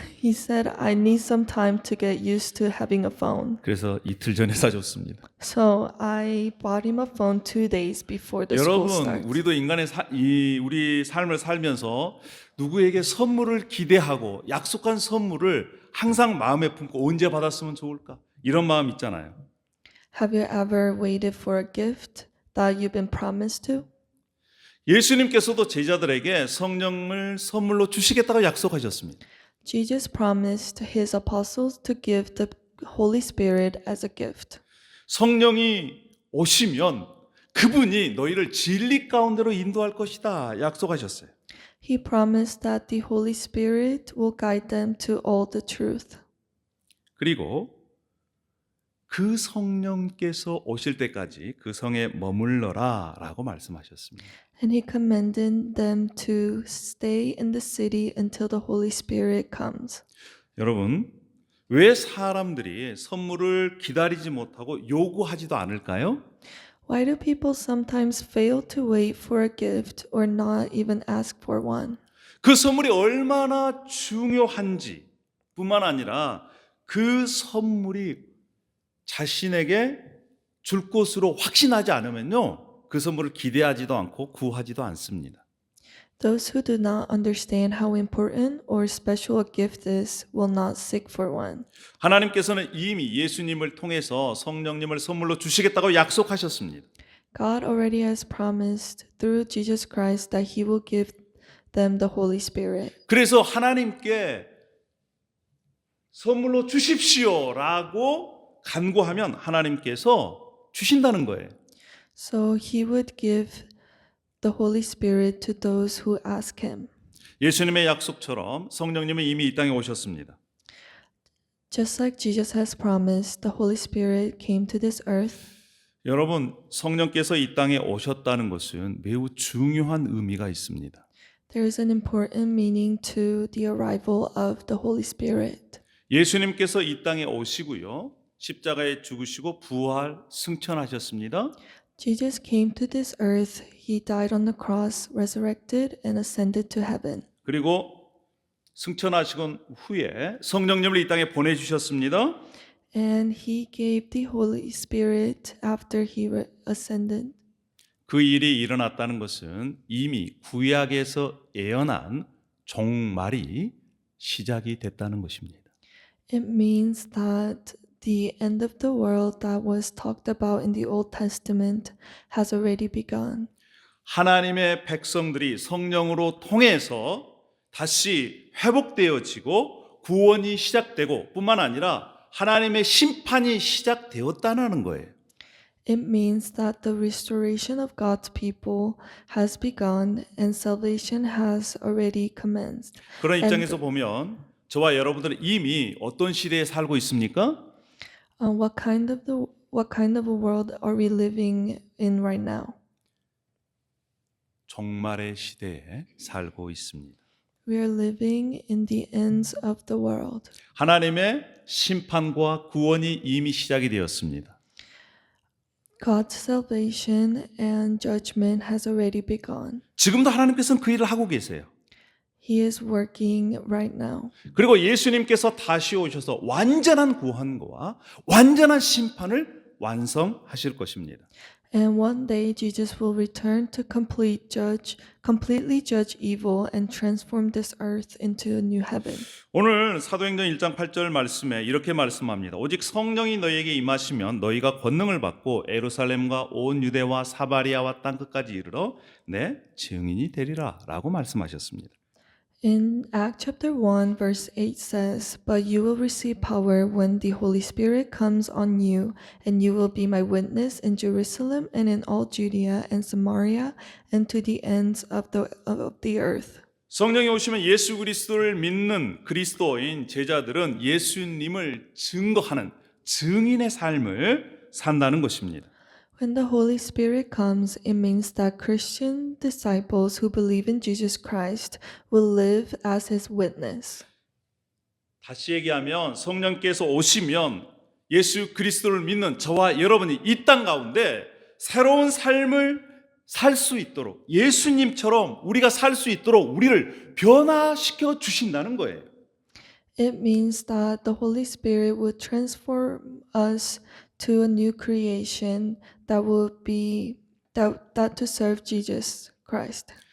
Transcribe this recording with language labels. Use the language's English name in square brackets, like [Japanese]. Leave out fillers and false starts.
[English] He said, I need some time to get used to having a phone. [Korean] 그래서 이틀 전에 사줬습니다. [English] So I bought him a phone 2 days before the school [Korean] 여러분, [English] starts. [Korean] 우리도 인간의 우리 삶을 살면서 누구에게 선물을 기대하고 약속한 선물을 항상 마음에 품고 언제 받았으면 좋을까? 이런 마음 있잖아요. [English] Have you ever waited for a gift that you've been promised to? [Korean] 예수님께서도 제자들에게 성령을 선물로 주시겠다고 약속하셨습니다. [English] Jesus promised his apostles to give the Holy Spirit as a gift. [Korean] 성령이 오시면 그분이 너희를 진리 가운데로 인도할 것이다 약속하셨어요. [English] He promised that the Holy Spirit will guide them to all the truth. [Korean] 그리고 그 성령께서 오실 때까지 그 성에 머물러라 라고 말씀하셨습니다. [English] And he commanded them to stay in the city until the Holy Spirit comes. [Korean] 여러분, 왜 사람들이 선물을 기다리지 못하고 요구하지도 않을까요? [English] Why do people sometimes fail to wait for a gift or not even ask for one? [Korean] 그 선물이 얼마나 중요한지 뿐만 아니라 그 선물이 자신에게 줄 것으로 확신하지 않으면요, 그 선물을 기대하지도 않고 구하지도 않습니다. [English] Those who do not understand how important or special a gift is will not seek for one. [Korean] 하나님께서는 이미 예수님을 통해서 성령님을 선물로 주시겠다고 약속하셨습니다. [English] God already has promised through Jesus Christ that he will give them the Holy Spirit. [Korean] 그래서 하나님께 선물로 주십시오라고 간구하면 하나님께서 주신다는 거예요. [English] So he would give the Holy Spirit to those who ask him. [Korean] 예수님의 약속처럼 성령님은 이미 이 땅에 오셨습니다. [English] Just like Jesus has promised, the Holy Spirit came to this earth. [Korean] 여러분, 성령께서 이 땅에 오셨다는 것은 매우 중요한 의미가 있습니다. [English] There is an important meaning to the arrival of the Holy Spirit. [Korean] 예수님께서 이 땅에 오시고요, 십자가에 죽으시고 부활 승천하셨습니다. [English] Jesus came to this earth, he died on the cross, resurrected, and ascended to heaven. [Korean] 그리고 승천하시고 후에 성령님을 이 땅에 보내주셨습니다. [English] And he gave the Holy Spirit after he ascended. [Korean] 그 일이 일어났다는 것은 이미 구약에서 예언한 종말이 시작이 됐다는 것입니다. [English] It means that the end of the world that was talked about in the Old Testament has already begun. [Korean] 하나님의 백성들이 성령으로 통해서 다시 회복되어지고 구원이 시작되고 뿐만 아니라 하나님의 심판이 시작되었다는 거예요. [English] It means that the restoration of God's people has begun and salvation has already commenced. [Korean] 그런 입장에서 보면 저와 여러분들은 이미 어떤 시대에 살고 있습니까? [English] What kind of a world are we living in right now? [Korean] 종말의 시대에 살고 있습니다. [English] We are living in the ends of the world. [Korean] 하나님의 심판과 구원이 이미 시작이 되었습니다. [English] God's salvation and judgment has already begun. [Korean] 지금도 하나님께서는 그 일을 하고 계세요. [English] He is working right now. [Korean] 그리고 예수님께서 다시 오셔서 완전한 구원과 완전한 심판을 완성하실 것입니다. [English] And one day Jesus will return to completely judge evil and transform this earth into a new heaven. [Korean] 오늘 사도행전 1장 8절 말씀에 이렇게 말씀합니다. 오직 성령이 너희에게 임하시면 너희가 권능을 받고 예루살렘과 온 유대와 사마리아와 땅 끝까지 이르러 내 증인이 되리라 라고 말씀하셨습니다. [English] In Act chapter 1, verse 8 says, "But you will receive power when the Holy Spirit comes on you, and you will be my witness in Jerusalem and in all Judea and Samaria and to the ends of the earth." [Korean] 성령이 오시면 예수 그리스도를 믿는 그리스도인 제자들은 예수님을 증거하는 증인의 삶을 산다는 것입니다. [English] When the Holy Spirit comes, it means that Christian disciples who believe in Jesus Christ will live as his witness. [Korean] 다시 얘기하면 성령께서 오시면 예수 그리스도를 믿는 저와 여러분이 이 땅 가운데 새로운 삶을 살 수 있도록 예수님처럼 우리가 살 수 있도록 우리를 변화시켜 주신다는 거예요. [English] It means that the Holy Spirit will transform us to a new creation that will be that to serve Jesus Christ.